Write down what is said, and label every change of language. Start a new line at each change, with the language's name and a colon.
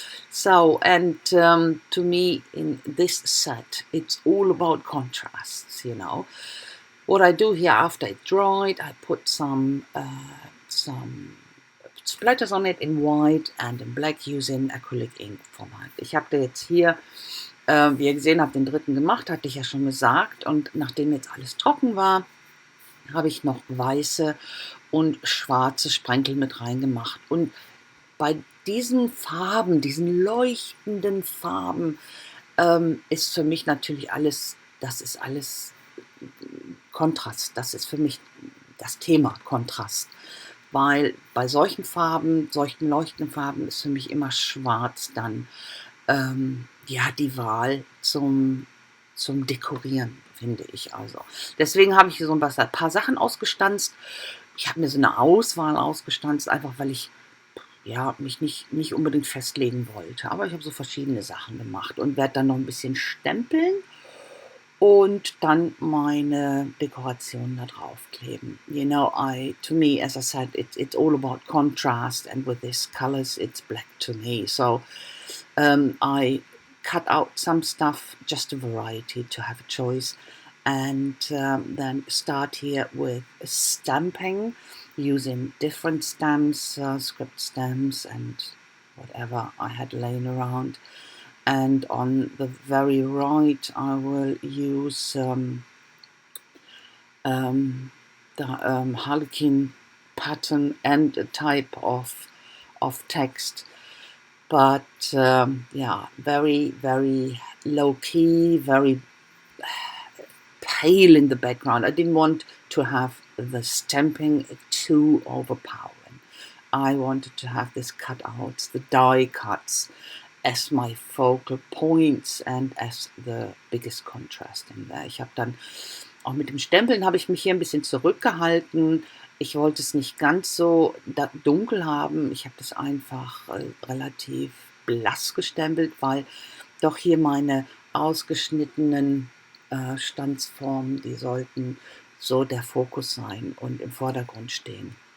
English: So, and to me, in this set, it's all about contrasts, you know. What I do here after it dried, I put some splatters on it in white and in black using acrylic ink format.
German: Ich habe jetzt hier, wie ihr gesehen habt, den dritten gemacht, hatte ich ja schon gesagt. Und nachdem jetzt alles trocken war, habe ich noch weiße und schwarze Sprenkel mit reingemacht. Und bei diesen Farben, diesen leuchtenden Farben, ist für mich natürlich alles, das ist alles Kontrast. Das ist für mich das Thema Kontrast. Weil bei solchen Farben, solchen leuchtenden Farben, ist für mich immer schwarz dann ja, die Wahl zum Dekorieren, finde ich also. Deswegen habe ich hier so ein paar Sachen ausgestanzt. Ich habe mir so eine Auswahl ausgestanzt, einfach weil ich ja, mich nicht unbedingt festlegen wollte. Aber ich habe so verschiedene Sachen gemacht und werde dann noch ein bisschen stempeln und dann meine Dekoration da drauf kleben.
English: You know, to me, as I said, it's all about contrast, and with these colors, it's black to me. So I cut out some stuff, just a variety to have a choice, and then start here with stamping using different stamps, script stamps and whatever I had laying around. And on the very right, I will use the Harlequin pattern and a type of text. But yeah, very, very low key, very pale in the background. I didn't want to have the stamping too overpowering. I wanted to have this cutouts, the die cuts, as my focal points and as the biggest contrast in there.
German: Ich habe dann auch mit dem Stempeln habe ich mich hier ein bisschen zurückgehalten. Ich wollte es nicht ganz so dunkel haben. Ich habe das einfach relativ blass gestempelt, weil doch hier meine ausgeschnittenen Stanzformen, die sollten so der Fokus sein und im Vordergrund stehen.